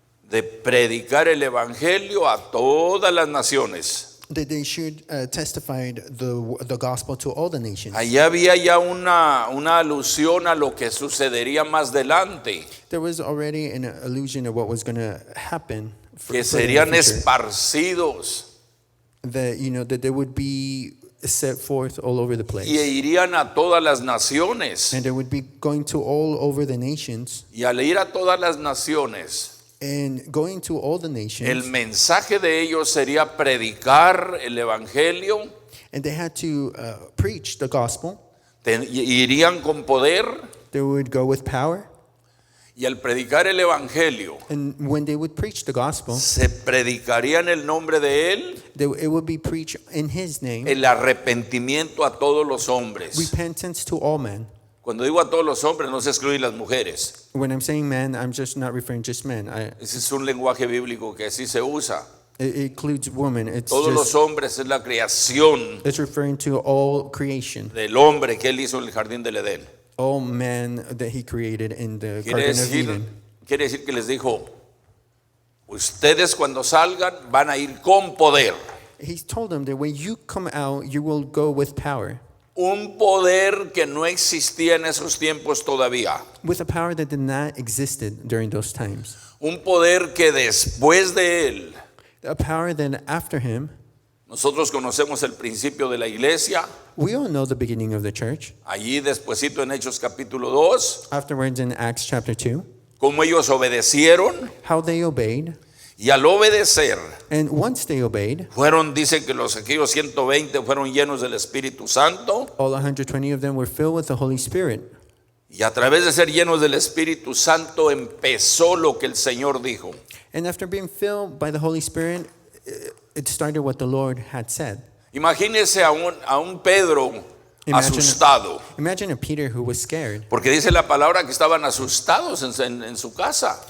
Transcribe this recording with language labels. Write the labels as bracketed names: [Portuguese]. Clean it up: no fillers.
[Spanish] de predicar el evangelio a todas las naciones. [English] testify the gospel to all the nations. [Spanish] Allá había ya una alusión a lo que sucedería más adelante, [English] There was already an allusion of what was going to happen. [Spanish] que [English] further in the [Spanish] serían [English] future. [Spanish] esparcidos [English] That they would be set forth all over the place. [Spanish] y irían a todas las naciones. [English] And they would be going to all over the nations. [Spanish] Y al ir a todas las naciones, [English] And going to all the [Spanish] el [English] nations. [Spanish] mensaje de ellos sería predicar el evangelio. [English] And they had to preach the gospel. [Spanish] Irían con poder, [English] They would go with power. [Spanish] y al predicar el evangelio [English] And when they would preach the gospel, [Spanish] se predicaría en el nombre de él [English] it would be preached in his name. [Spanish] el arrepentimiento a todos los hombres. [English] Repentance to all men. [Spanish] Cuando digo a todos los hombres, no se excluyen las mujeres. [English] When I'm saying men, I'm just not referring just men. [Spanish] Ese es un lenguaje bíblico que así se usa. [English] It includes women. It's [Spanish] Todos los [English] just, [Spanish] hombres es la creación [English] it's referring to all creation, [Spanish] del hombre que él hizo en el jardín del Edén. [English] all men that he created in the [Spanish] Quiere [English] Garden of Eden. [Spanish] decir que les dijo, ustedes cuando salgan van a ir con poder. [English] He told them that when you come out, you will go with power. [Spanish] Un poder que no existía en esos tiempos todavía. [English] With a power that did not existed during those times. [Spanish] Un poder que después de él, [English] A power that after him, [Spanish] nosotros conocemos el principio de la iglesia. [English] we all know the beginning of the church. [Spanish] Allí despuesito en Hechos capítulo 2, [English] Afterwards in Acts chapter 2, [Spanish] cómo ellos obedecieron, [English] how they obeyed. [Spanish] y al obedecer [English] And once they obeyed, [Spanish] dice que aquellos 120 fueron llenos del Espíritu Santo, [English] all 120 of them were filled with the Holy Spirit. [Spanish] Y a través de ser llenos del Espíritu Santo empezó lo que el Señor dijo. [English] And after being filled by the Holy Spirit, it started what the Lord had said. [Spanish] Imagínese a un Pedro [English] Imagine- [Spanish] asustado. [English] Imagine a Peter who was scared [Spanish] Porque dice la palabra que estaban asustados en su casa.